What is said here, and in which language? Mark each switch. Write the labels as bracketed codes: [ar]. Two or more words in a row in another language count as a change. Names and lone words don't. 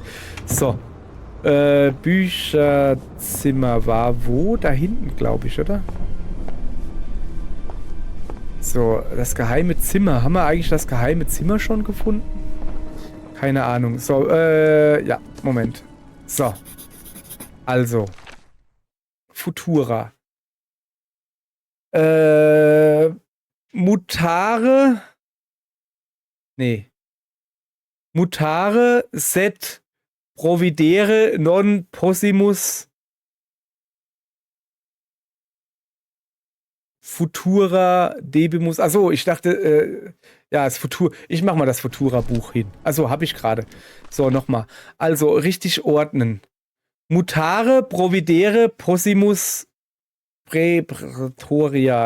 [de] So. Bücherzimmer war wo? Da hinten, glaube ich, oder? So, das geheime Zimmer. Haben wir eigentlich das geheime Zimmer schon gefunden? Keine Ahnung. So, ja, Moment. So. Also. [la] Futura. Mutare. [de] Nee. [la] Mutare set providere non possimus futura debimus. [de] Achso, ich dachte, Ja, das Futur. Ich mach mal das Futura-Buch hin. Also, habe ich gerade. So, nochmal. Also, richtig ordnen. [la] Mutare, Providere, Possimus, Prätoria.